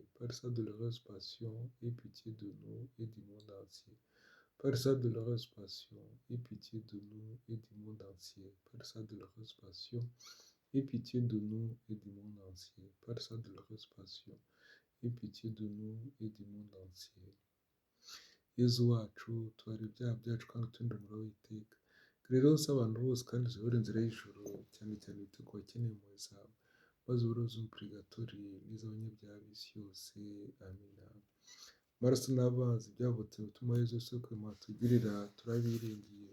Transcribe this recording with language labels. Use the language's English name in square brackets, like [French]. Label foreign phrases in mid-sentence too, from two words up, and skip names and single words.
[French] Par sa douloureuse passion, aie pitié de nous et du monde entier. Par sa douloureuse passion, aie pitié de nous et du monde entier. Par sa douloureuse passion, aie pitié de nous et du monde entier. Par sa douloureuse passion, aie pitié de nous et du monde entier. [Kinyarwanda] Yezu wacu, tubara ibyaha byacu kandi uturinde umuriro w'iteka. Rero usaba abantu bose kandi uziyobore inzira y'ijuru, cyane cyane wite ku bakeneye impuhwe zawe, maze uburozi purigatori n'iz'abanyabyaha b'isi yose. Amina. Amaraso n'amazi byavutse umutima wa Yezu isoko y'impuhwe atugirira, turabiringiye.